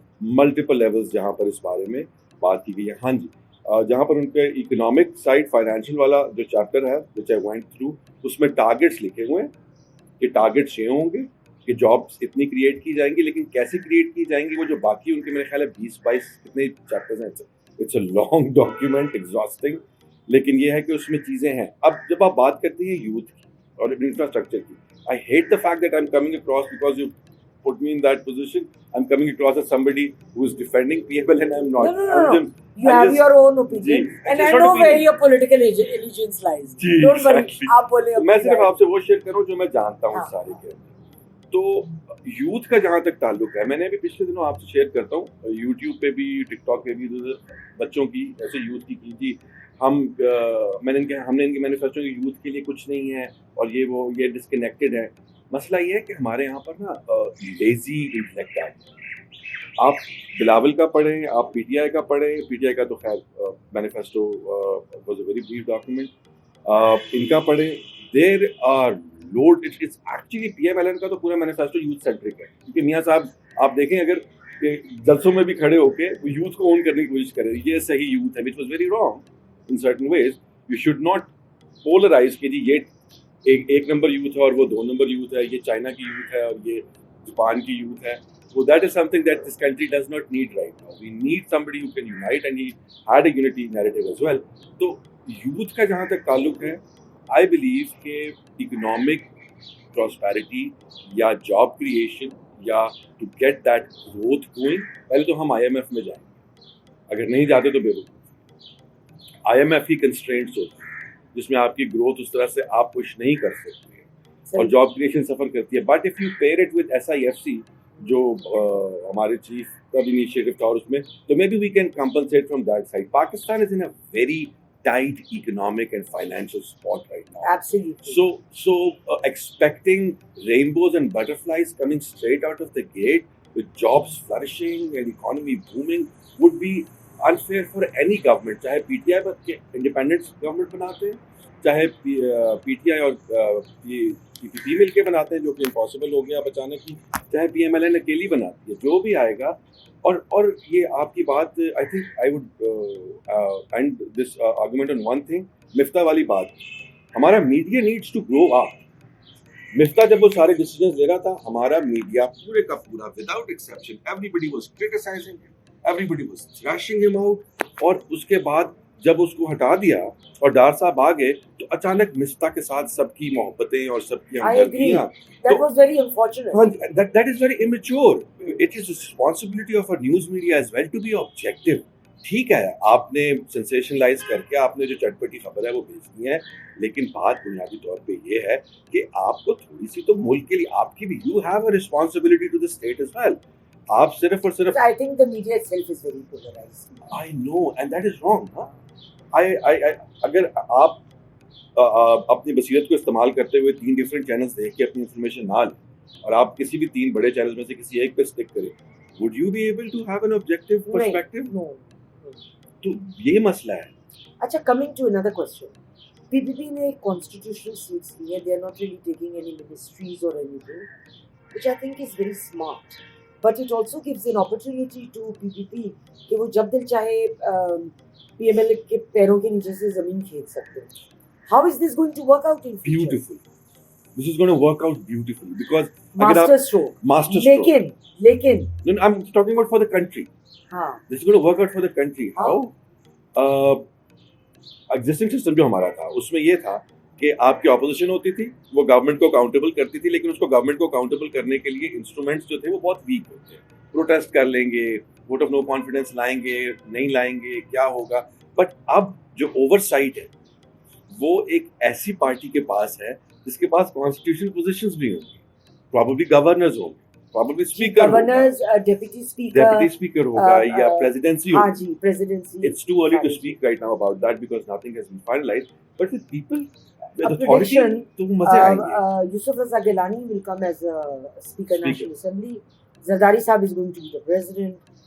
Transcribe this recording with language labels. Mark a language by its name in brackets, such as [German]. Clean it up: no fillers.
[Urdu] Multiple levels جہاں پر اس بارے میں بات کی گئی ہے. ہاں جی, جہاں پر ان کے اکنامک سائڈ فائنینشیل والا جو چیپٹر ہے [English] which I went through, [Urdu] اس میں ٹارگیٹس لکھے ہوئے ہیں کہ ٹارگیٹس یہ ہوں گے کہ جابس اتنی کریٹ کی جائیں گی, لیکن کیسے کریٹ کی جائیں گی وہ جو باقی ان کے میرے خیال ہے 20-22 کتنے چیپٹرز ہیں, [English] it's a long document exhausting, [Urdu] لیکن یہ ہے کہ اس میں چیزیں ہیں. اب جب آپ بات کرتے ہیں یوتھ کی اور انفراسٹرکچر کی, [English] I hate the fact that I am coming across because you put me in that position. I'm coming across as somebody who is defending PML and I'm not. No. You have your own opinion, and I know where your political allegiance lies. Don't worry. [Urdu] آپ بولے. میں صرف آپ سے وہ share کروں جو میں جانتا ہوں سارے کے. تو یوتھ کا جہاں تک تعلق ہے, میں نے بھی پچھلے دنوں آپ سے شیئر کرتا ہوں, یوٹیوب پہ بھی ٹک ٹاک پہ بھی بچوں کی ایسے یوتھ کی تھی. ہم نے ان کے مینیفیسٹو کی یوتھ کے لیے کچھ نہیں ہے اور یہ ڈسکنیکٹڈ ہے. مسئلہ یہ ہے کہ ہمارے یہاں پر نا لیزی انٹلیکٹ ہے. آپ بلاول کا پڑھیں, آپ پی ٹی آئی کا پڑھیں. پی ٹی آئی کا تو خیر manifesto [English] Was a very brief document. [Urdu] ان کا پڑھیں, [English] There are load. [Urdu] It's actually P M L N کا تو پورا مینیفیسٹو یوتھ سینٹرک ہے, کیونکہ میاں صاحب آپ دیکھیں اگر جلسوں میں بھی کھڑے ہو کے یوتھ کو اون کرنے کی کوشش کریں, یہ صحیح یوتھ ہے, [English] Which was very wrong in certain ways. You should not polarise [Urdu] کہ جی یہ ایک نمبر یوتھ ہے اور وہ 2 نمبر یوتھ ہے, یہ چائنا کی یوتھ ہے اور یہ جاپان کی یوتھ ہے. [English] So that is something that this country does not need right now. We need somebody who can unite, and he had a unity narrative as well. [Urdu] تو youth کا جہاں تک تعلق ہے, [English] I believe [Urdu] کہ economic prosperity یا job creation یا [English] to get that growth going, [Urdu] پہلے تو ہم IMF میں جائیں, اگر نہیں جاتے تو بے وقوف. IMF ہی constraints ہوتی ہے جس میں آپ کی گروتھ اس طرح سے آپ کچھ نہیں کر سکتے اور جاب کریشن سفر کرتی ہے. [English] but if you pair it with SIFC [Urdu] جو ہمارے چیف کا بھی انیشیٹو تھا, اور اس میں تو [English] Maybe we can compensate from that side. Pakistan is in a very tight economic and financial spot right now. Absolutely. So expecting rainbows and butterflies coming straight out of the gate with jobs flourishing and economy booming would be unfair for any government. [Urdu] چاہے P T I independent government بناتے ہیں, چاہے P T I اور پی پی پی مل کے بناتے ہیں, جو کہ امپاسبل ہو گیا بچانے کی, چاہے پی ایم ایل این اکیلی بناتی ہے, جو بھی آئے گا. اور یہ آپ کی بات, [English] I think I would end this argument on one thing, Miftah والی بات. [Urdu] ہمارا میڈیا [English] Needs to grow up. [Urdu] مفتاح جب وہ سارے ڈیسیجنز لے رہا تھا, ہمارا میڈیا پورے کا پورا without exception [English] Every was criticising ہم, every was thrashing ہم out. [Urdu] اور اس کے بعد جب اس کو ہٹا دیا اور ڈار صاحب آ گئے, تو اچانک مفتاح کے ساتھ سب کی محبتیں اور سب کی ہمدردیاں. [English] That was very unfortunate. That is very immature. It is responsibility of a news media as well to be objective. [Urdu] ٹھیک ہے, آپ نے سینسیشنلائز کر کے آپ نے جو چٹپٹی خبر ہے وہ بھیجنی ہے, لیکن بات بنیادی طور پہ یہ ہے کہ آپ کو تھوڑی سی تو ملک کے لیے آپ کی بھی, [English] You have a responsibility to the state as well. [Urdu] آپ صرف اور صرف [English] I think the media itself is very polarized. I know, and that is wrong. [Urdu] اگر آپ اپنی بصیرت کو استعمال کرتے ہوئے 3 ڈفرینٹ چینلز دیکھ کے اپنی انفارمیشن نہ لیں, اور آپ کسی بھی 3 بڑے چینلز میں سے کسی ایک پہ اسٹک کریں, [English] would you be able to have an objective perspective? No. [Urdu] تو یہ مسئلہ ہے. [English] اچھا, coming to another question. PPP نے constitutional seats لی ہے. They are not really taking any ministries or anything, which I think is very smart. But it also gives an opportunity to PPP [Urdu] کہ وہ جب دل چاہے پی ایم ایل کے پیروں کے نیچے سے زمین کھینچ سکتے ہیں. [English] How is this going to work out in future? Beautiful. This is going to work out beautifully because master stroke. [Urdu] لیکن [English] no, I'm talking about for the country. [Urdu] ہاں, [English] This is going to work out for the country. How? [Urdu] Existing system جو ہمارا تھا اس میں یہ تھا کہ آپ کی اپوزیشن ہوتی تھی, وہ گورنمنٹ کو اکاؤنٹیبل کرتی تھی, لیکن اس کو گورنمنٹ کو اکاؤنٹیبل کرنے کے لیے انسٹرومنٹس جو تھے وہ بہت ویک ہوتے ہیں. پروٹیسٹ کر لیں گے, ووٹ آف نو کانفیڈنس لائیں گے, نہیں لائیں گے, کیا ہوگا. بٹ اب جو اوور سائٹ ہے وہ ایک ایسی پارٹی کے پاس ہے جس کے پاس کانسٹیٹیوشنل پوزیشنز بھی ہوں گی, پروبیبلی گورنرز ہوں گے, probably speaker, governors, deputy speaker ہوگا یا پریزیڈنسی ہوگی. ہاں جی, presidency. [English] It's too early to speak right now about that because nothing has been finalized. But with people, with A authority, prediction, [Urdu] تو مزے آئیں گے. [English] Yusuf Raza Gilani will come as a Speaker National Assembly. Zardari Saab is going to be the President.